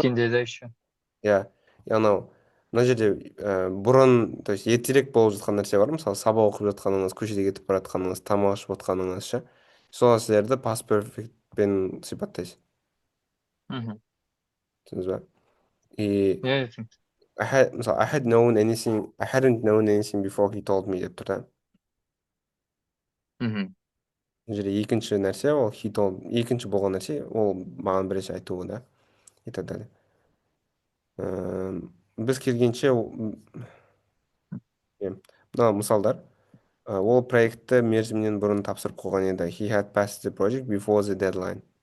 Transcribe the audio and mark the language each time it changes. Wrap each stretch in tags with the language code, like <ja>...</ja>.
<kk>өткенде де еще. иә, анау мына жерде бұрын,</kk> <ru>то есть</ru> <kk>ертерек болып жатқан нәрсе бар, мысалы сабақ оқып жатқаныңыз, көшеде кетіп бара жатқаныңыз, тамақ ішіп отқаныңыз ше, сол нәрселерді past perfectпен сипаттайсыз, Мгм. түсіндіңіз ба? И Иә, Тем. мысалы</kk> <en>I hadn't known anything before he told me</en> <kk>деп тұр да. Мгм. Бұл жерде екінші нәрсе, ол екінші болған нәрсе, ол маған бірінші айтуы да,</kk> <ru>и так далее.</ru> <kk>Біз келгенше мына мысалдар. Ол проектті мерзімінен бұрын тапсырып қойған еді.</kk> <en>He had passed the project before the deadline.</en>